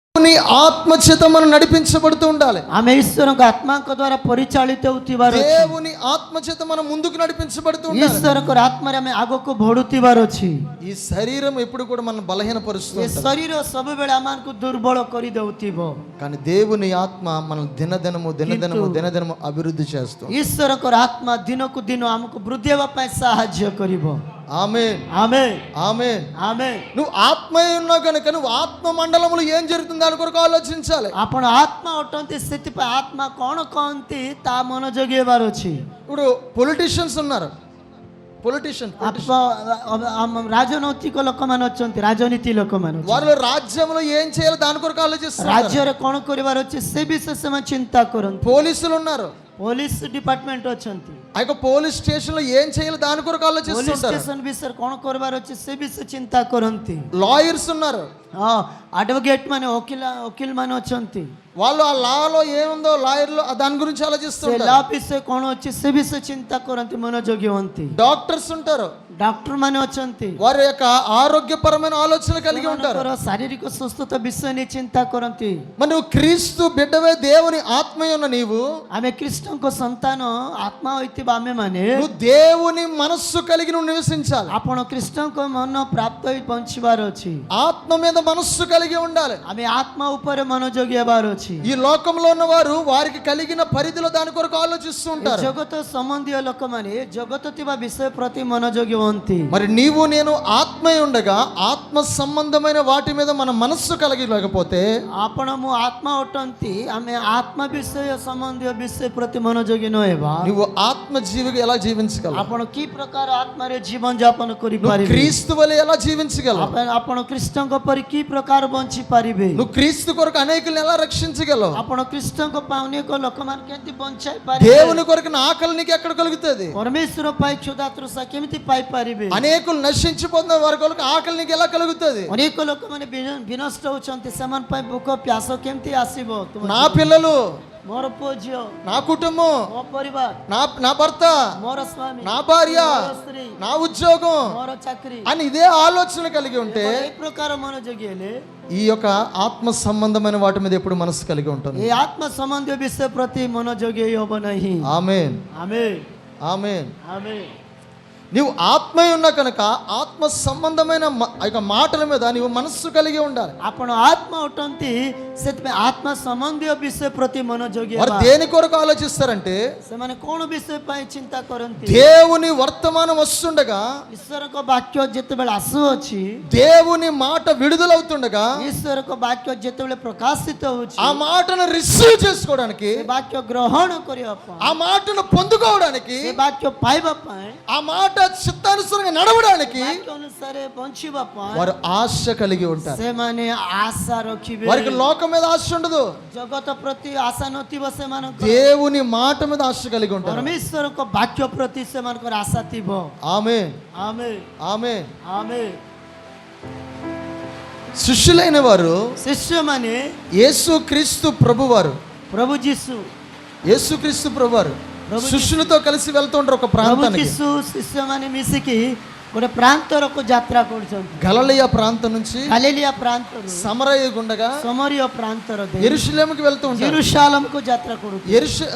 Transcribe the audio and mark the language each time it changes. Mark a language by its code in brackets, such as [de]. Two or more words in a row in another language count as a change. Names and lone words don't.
[te] నీ ఆత్మ చేత మనం నడిపించబడుతూ ఉండాలి. [or] ଆମେ ଈଶ୍ୱରଙ୍କ ଆତ୍ମାଙ୍କ ଦ୍ୱାରା ପରିଚାଳିତ ହେଉଥିବାର ଅଛି. [te] దేవుని ఆత్మ చేత మనం ముందుకు నడిపించబడుతూ ఉండాలి. [or] ଈଶ୍ୱରଙ୍କର ଆତ୍ମାରେ ଆମେ ଆଗକୁ ବଢୁଥିବାର ଅଛି. [te] ఈ శరీరం ఎప్పుడు కూడా మనం బలహీనపరుస్తుంది. [or] ଏ ଶରୀର ସବୁବେଳେ ଆମକୁ ଦୁର୍ବଳ କରିଦେଉଥିବ. [te] కానీ దేవుని ఆత్మ మనం దినదినము అభివృద్ధి చేస్తుంది. [or] ଈଶ୍ୱରଙ୍କର ଆତ୍ମା ଦିନକୁ ଦିନ ଆମକୁ ବୃଦ୍ଧି ହେବା ପାଇଁ ସାହାଯ୍ୟ କରିବ. [te] ఆమేన్ ఆమేన్ ఆమేన్ ఆమేన్. నువ్వు ఆత్మయే ఉన్నావు కనుక నువ్వు ఆత్మ మండలంలో ఏం జరుగుతుంది దాని కొరకు ఆలోచించాలి. [or] ଆପଣ ఆత్మ ଅଟନ୍ତି, ସେଥିପାଇଁ ଆତ୍ମା କ'ଣ କହନ୍ତି ତା ମନୋଯୋଗୀ ହେବାର ଅଛି. [te] ఇప్పుడు పొలిటీషియన్స్ ఉన్నారు. [or] ରାଜନୈତିକ ଲୋକମାନେ ଅଛନ୍ତି, ରାଜନୀତି ଲୋକମାନେ [te] వాళ్ళు రాజ్యంలో ఏం చేయాలి దాని కొరకు ఆలోచిస్తారు. [or] ରାଜ୍ୟରେ କ'ଣ କରିବାର ଅଛି ସେ ବିଷୟ ସେମାନେ ଚିନ୍ତା କରନ୍ତି. [te] పోలీసులు ఉన్నారు, [en] police department [or] ଅଛନ୍ତି, [te] ఆ యొక్క [en] police station [te] లో ఏం చేయాలి దాని కొరకు [or] ପୋଲିସ [te] ఆలోచిస్తుంటారు. [or] ଷ୍ଟେସନ ବିଷୟରେ କ'ଣ କରିବାର ଅଛି ସେ ବିଷୟ ଚିନ୍ତା କରନ୍ତି. [te] లాయర్స్ ఉన్నారు, [or] అడ్వకేట్ ମାନେ ଓକିଲ ମାନେ ଅଛନ୍ତି, [te] వాళ్ళు ఆ లాలో ఏముందో లాయర్లు దాని గురించి [or] ସେ [te] ఆలోచిస్తుంటారు. [or] లా ବିଷୟ କ'ଣ ଅଛି ସେ ବିଷୟ ଚିନ୍ତା କରନ୍ତି, ମନୋଯୋଗୀ ହୁଅନ୍ତି. [te] డాక్టర్స్ ఉంటారు, [or] ଡକ୍ଟର ମାନେ ଅଛନ୍ତି, [te] వారి యొక్క ఆరోగ్యపరమైన ఆలోచన కలిగి ఉంటారు. [or] ଶାରୀରିକ ସୁସ୍ଥତା ବିଷୟ ନେଇ ଚିନ୍ତା କରନ୍ତି. [te] మరి నువ్వు క్రీస్తు బిడ్డవే, దేవుని ఆత్మయ్య ఉన్న నీవు, [or] ଆମେ ଖ୍ରୀଷ୍ଟଙ୍କ ସନ୍ତାନ ଆତ୍ମା ହୋଇଥିବା ଆମେ ମାନେ [te] నువ్వు దేవుని మనస్సు కలిగి నువ్వు నివసించాలి. [or] ଆପଣ ଖ୍ରୀଷ୍ଟଙ୍କ ମନ ପ୍ରାପ୍ତ ହୋଇ ବଞ୍ଚିବାର ଅଛି. [te] ఆత్మ మీద మనస్సు కలిగి ఉండాలి. [or] ଆମେ ଆତ୍ମା ଉପରେ ମନୋଯୋଗୀ ହେବାର ଅଛି. [te] ఈ లోకంలో ఉన్నవారు వారికి కలిగిన పరిధిలో దాని కొరకు ఆలోచిస్తూ ఉంటారు. [or] ଜଗତ ସମ୍ବନ୍ଧୀୟ ଲୋକମାନେ ଜଗତ ଥିବା ବିଷୟ ପ୍ରତି ମନୋଯୋଗୀ ହୁଅନ୍ତି. [te] మరి నీవు నేను ఆత్మయ్య ఉండగా ఆత్మ సంబంధమైన వాటి మీద మన మనస్సు కలిగి లేకపోతే, [or] ଆପଣ ମୁଁ ଆତ୍ମା ଅଟନ୍ତି, ଆମେ ଆତ୍ମା ବିଷୟ ସମ୍ବନ୍ଧୀୟ ବିଷୟ ପ୍ରତି ମନୋଯୋଗୀ ନ ହେବା, [te] నువ్వు ఆత్మ జీవిగా ఎలా జీవించగలవు? [or] ଆପଣ କି ପ୍ରକାର ଆତ୍ମାରେ ଜୀବନ ଯାପନ କରିପାରିବେ? [te] క్రీస్తు వలె ఎలా జీవించగలవు? [or] ଆପଣ ଖ୍ରୀଷ୍ଟଙ୍କ ପରି କି ପ୍ରକାର ବଞ୍ଚି ପାରିବେ? [te] నువ్వు క్రీస్తు కొరకు అనేకుల్ని ఎలా రక్షించగలవు? [or] ଆପଣ ଖ୍ରୀଷ୍ଟଙ୍କ ପାଇଁ ଅନେକ ଲୋକମାନଙ୍କୁ କେମିତି ବଞ୍ଚାଇ ପାରିବେ? [te] దేవుని కొరకు నా ఆకలి నీకు ఎక్కడ కలుగుతుంది? [or] ପରମେଶ୍ୱର ପାଇଁ କ୍ଷୁଧା ତୃଷା କେମିତି ପାଇପାରିବେ? [te] అనేకులు నశించిపోతున్న వారి కొరకు ఆకలి నీకు ఎలా కలుగుతుంది? [or] ଅନେକ ଲୋକମାନେ ବିନଷ୍ଟ ହଉଛନ୍ତି, ସେମାନଙ୍କ ପାଇଁ ଭୋକ ପ୍ୟାସ କେମିତି ଆସିବ? [te] నా పిల్లలు, [or] ମୋର ପୁଅ ଝିଅ, [te] నా కుటుంబం, [or] ମୋ ପରିବାର, [te] నా భర్త, [or] ମୋର ସ୍ୱାମୀ, [te] నా భార్య, [or] ମୋର ସ୍ତ୍ରୀ, [te] నా ఉద్యోగం [or] ମୋର ଚାକିରି [te] అని ఇదే ఆలోచన కలిగి ఉంటే [or] ଏ ପ୍ରକାର ମନୋଯୋଗୀ ହେଲେ [te] ఈ యొక్క ఆత్మ సంబంధమైన వాటి మీద ఎప్పుడు మనసు కలిగి ఉంటుంది. [or] ଏ ଆତ୍ମ ସମ୍ବନ୍ଧୀୟ ବିଷୟ ପ୍ରତି ମନୋଯୋଗୀ ହେବ ନାହିଁ. [te] ఆమేన్ ఆమేన్ ఆమేన్. ఆమేన్. నీవు ఆత్మయ్య ఉన్నా కనుక ఆత్మ సంబంధమైన మాటల మీద నీవు మనస్సు కలిగి ఉండాలి. [or] ଆପଣ ଆତ୍ମା ଅଟନ୍ତି, ସେଥିପାଇଁ ଆତ୍ମା ସମ୍ବନ୍ଧୀୟ ବିଷୟ ପ୍ରତି ମନୋଯୋଗୀ [te] వారు [or] ହେବା. [te] దేని కొరకు ఆలోచిస్తారంటే, [or] ସେମାନେ କ'ଣ ବିଷୟ ପାଇଁ ଚିନ୍ତା କରନ୍ତି? [te] దేవుని వర్తమానం వస్తుండగా, [or] ଈଶ୍ୱରଙ୍କ ବାକ୍ୟ ଯେତେବେଳେ ଆସୁଅଛି, [te] దేవుని మాట విడుదలవుతుండగా, [or] ଈଶ୍ୱରଙ୍କ ବାକ୍ୟ ଯେତେବେଳେ ପ୍ରକାଶିତ ହେଉଛି, [te] ఆ మాటను రిసీవ్ చేసుకోవడానికి, [or] ସେ ବାକ୍ୟ ଗ୍ରହଣ କରିବା ପାଇଁ, [te] ఆ మాటను పొందుకోవడానికి, [or] ସେ ବାକ୍ୟ ପାଇବା ପାଇଁ, [te] ఆ మాట చిత్తానుసారంగా నడవడానికి [or] ବାକ୍ୟ ଅନୁସାରେ ବଞ୍ଚିବା ପାଇଁ [te] వారు ఆశ కలిగి ఉంటారు. [or] ସେମାନେ ଆଶା ରଖିବେ. [te] వారికి లోకం మీద ఆశ ఉండదు, [or] ଜଗତ ପ୍ରତି ଆଶା ନଥିବ ସେମାନଙ୍କର, [te] దేవుని మాట మీద ఆశ కలిగి ఉంటారు. [or] ପରମେଶ୍ୱରଙ୍କ ବାକ୍ୟ ପ୍ରତି ସେମାନଙ୍କର ଆଶା ଥିବ. [te] ఆమేన్ ఆమేన్ ఆమేన్. ఆమేన్. శిష్యులైన వారు [or] ଶିଷ୍ୟମାନେ [te] యేసుక్రీస్తు ప్రభువారు, [or] ପ୍ରଭୁ ଯୀଶୁ [te] యేసుక్రీస్తు ప్రభువారు శిష్యులతో కలిసి వెళ్తూ ఉంటారు ఒక [or] ପ୍ରଭୁ [te] ప్రాంతానికి. [or] ଯୀଶୁ ଶିଷ୍ୟମାନେ ମିଶିକି ଗୋଟେ ପ୍ରାନ୍ତରକୁ ଯାତ୍ରା କରୁଛନ୍ତି. [te] గలిలయ ప్రాంతం నుంచి [or] ଗାଲିଲିଆ ପ୍ରାନ୍ତରୁ [te] సమరయ గుండగా [or] ସମରୀୟ ପ୍ରାନ୍ତର ଦେଇ [te] యెరూషలేముకి వెళ్తూ ఉంటారు. [or] ଜେରୁସାଲେମକୁ ଯାତ୍ରା କରୁଥିଲେ.